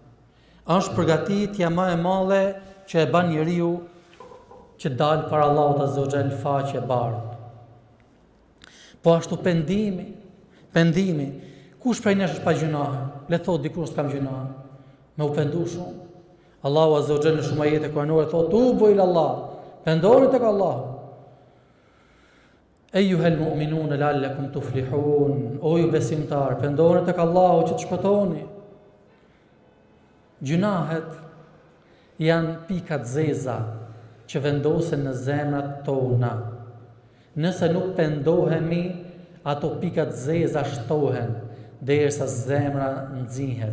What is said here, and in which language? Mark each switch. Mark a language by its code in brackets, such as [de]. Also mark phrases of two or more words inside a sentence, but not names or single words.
[sq] Është përgatitja më e madhe që e bën njeriu që dalë para Allahut [ar] عز وجل [sq] faqe bardhë. Po ashtu pendimi. Kush prej nesh është pa gjunahe? Le thotë dikur s'kam gjunahe. Me u pendu shumë. Allahu [ar] عز وجل [sq] në shumë ajete kuranore thotë: [ar] "توبوا إلى الله." [sq] Pendoni tek Allahu. [ar] أيها المؤمنون لعلكم تفلحون. [sq] O ju besimtar, pendoni tek Allahu që të shpëtoni. Gjunahet janë pikat zeza që vendosen në zemrat tona. Nëse nuk pendohemi, ato pikat zeza shtohen derisa zemra nxihet.